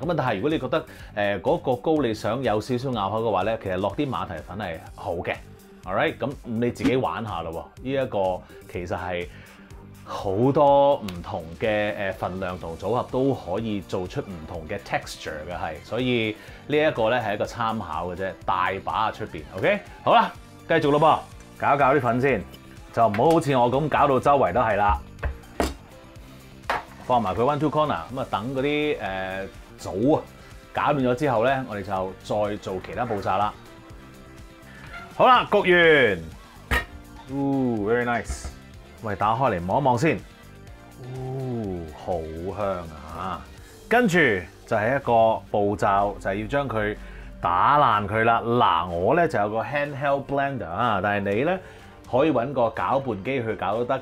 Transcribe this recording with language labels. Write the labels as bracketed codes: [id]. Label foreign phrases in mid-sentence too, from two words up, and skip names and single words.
[yue] 咁啊，但係如果你覺得嗰個糕你想有少少咬口嘅話咧，其實落啲馬蹄粉係好嘅。Alright， 咁你自己玩下咯喎，呢一個其實係好多唔同嘅份量同組合都可以做出唔同嘅 texture 嘅係，所以呢一個咧係一個參考嘅啫，大把喺出邊。OK， 好啦，繼續咯噃，搞搞啲粉先，就唔好好似我咁搞到周圍都係啦。放埋佢 [en] one two corner， [yue] 咁啊等嗰啲棗啊搞亂咗之後咧，我哋就再做其他步驟啦。好啦，焗完 ， [en] very nice。 [yue] 喂，打開嚟望一望先，好香啊！跟住就係一個步驟，就係要將佢打爛佢啦。嗱，我咧就有個 [en] handheld blender [yue] 啊，但係你咧可以揾個攪拌機去攪都得。